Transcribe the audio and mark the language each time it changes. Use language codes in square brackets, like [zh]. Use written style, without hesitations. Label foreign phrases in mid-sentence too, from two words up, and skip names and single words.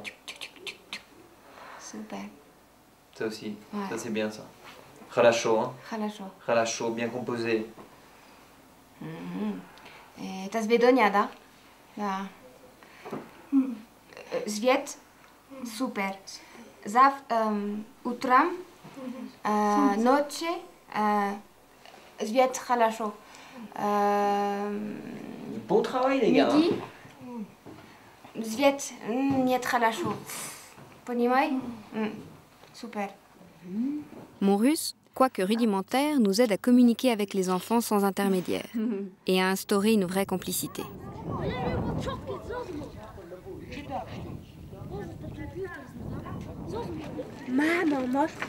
[fr] Super. Ça aussi, Ouais. ça c'est bien ça. Khalasho, hein. [ru] Хорошо. [fr] Khalasho, bien composé. [ru] Это Сбедоня, да? Да. Свет. Супер. Утром, ночью, свет хорошо. [fr] Beau travail les gars. Midi, [ru] свет нет хорошо. Понимаешь? [fr] Super. Mon russe, quoique rudimentaire, nous aide à communiquer avec les enfants sans intermédiaire et à instaurer une vraie complicité. Maman, moi